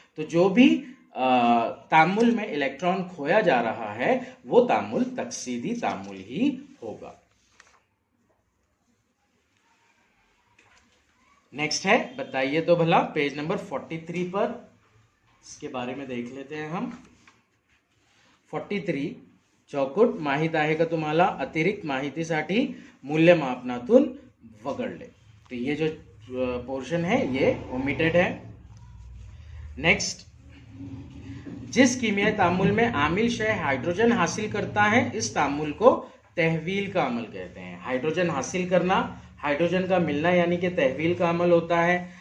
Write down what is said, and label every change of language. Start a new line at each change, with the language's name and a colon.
Hindi: तो जो भी तामुल में इलेक्ट्रॉन खोया जा रहा है वो तामुल तकसीदी तामुल ही होगा. नेक्स्ट है, बताइए तो भला, पेज नंबर 43 पर इसके बारे में देख लेते हैं हम.
Marathi: 43 चौकुट माहिती आहे का तुम्हाला? अतिरिक्त माहितीसाठी मूल्यमापनातून वगळले.
Hindi: तो ये जो पोर्शन है ये ओमिटेड है. नेक्स्ट, जिस कीमियाई तामुल में आमिल शय हाइड्रोजन हासिल करता है इस तामुल को तहवील का अमल कहते हैं. हाइड्रोजन हासिल करना, हाइड्रोजन का मिलना यानी कि तहवील का अमल होता है.